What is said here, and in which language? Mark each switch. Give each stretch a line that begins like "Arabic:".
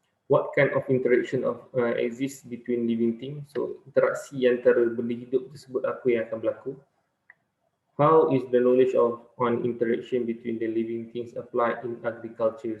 English: What kind of interaction exists between living things?
Malay: So interaksi antara benda hidup tersebut apa yang akan berlaku?
English: How is the knowledge on interaction between the living things applied in agriculture?